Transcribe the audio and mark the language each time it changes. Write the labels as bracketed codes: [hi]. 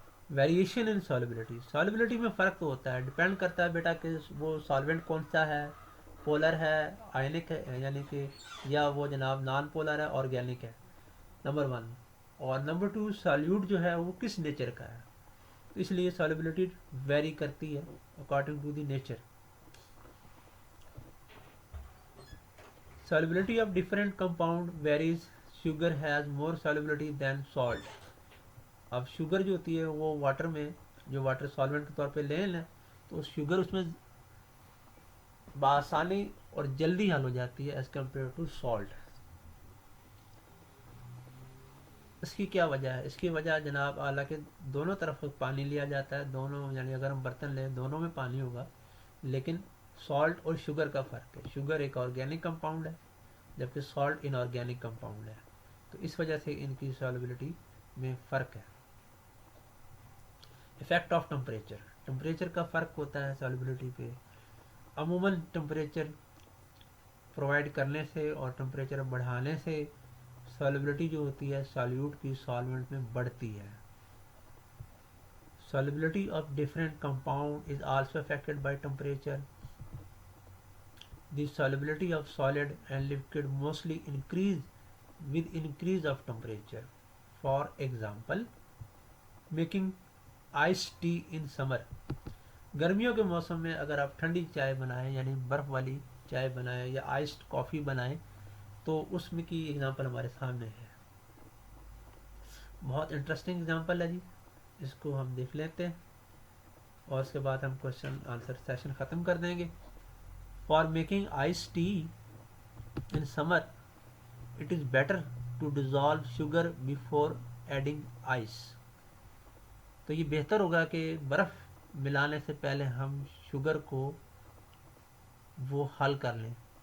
[ur] Variation in solubility, solubility میں فرق تو ہوتا ہے، ڈپینڈ کرتا ہے بیٹا کہ وہ سالوینٹ کون سا ہے، پولر ہے، آئنک ہے یعنی کہ، یا وہ جناب نان پولر ہے، آرگینک ہے، نمبر ون۔ اور نمبر ٹو، سالوٹ جو ہے وہ کس نیچر کا ہے، تو اس لیے سالبلٹی ویری کرتی ہے according to the nature. [en] Solubility of different compound varies. Sugar has more solubility than salt. [ur] اب شوگر جو ہوتی ہے وہ واٹر میں، جو واٹر سالوینٹ کے طور پہ لے لیں تو شوگر اس میں بآسانی اور جلدی حل ہو جاتی ہے ایز کمپیئر ٹو سالٹ۔ اس کی کیا وجہ ہے؟ اس کی وجہ جناب حالانکہ دونوں طرف پانی لیا جاتا ہے، دونوں یعنی اگر ہم برتن لیں دونوں میں پانی ہوگا، لیکن سالٹ اور شوگر کا فرق ہے، شوگر ایک آرگینک کمپاؤنڈ ہے جبکہ سالٹ ان آرگینک کمپاؤنڈ ہے، تو اس وجہ سے ان کی سالوبلٹی میں فرق ہے۔ افیکٹ آف ٹمپریچر، ٹمپریچر کا فرق ہوتا ہے سالوبلٹی پہ۔ عموماً ٹمپریچر پرووائڈ کرنے سے اور ٹمپریچر بڑھانے سے سالوبلٹی جو ہوتی ہے سالوٹ کی سالوینٹ میں بڑھتی ہے۔ [en] Solubility of different compound is also affected by temperature. The solubility of solid and liquid mostly increase with increase of temperature. For example, making iced tea in summer. [ur] گرمیوں کے موسم میں اگر آپ ٹھنڈی چائے بنائیں یعنی برف والی چائے بنائیں یا آئسڈ کافی بنائیں تو اس میں کی اگزامپل ہمارے سامنے ہے، بہت انٹرسٹنگ اگزامپل ہے جی، اس کو ہم دیکھ لیتے ہیں اور اس کے بعد ہم کوشچن آنسر سیشن ختم کر دیں گے۔ [en] for making ice tea in summer it is better to dissolve sugar before adding ice, [ur] تو یہ بہتر ہوگا کہ برف ملانے سے پہلے ہم شوگر کو وہ حل کر لیں،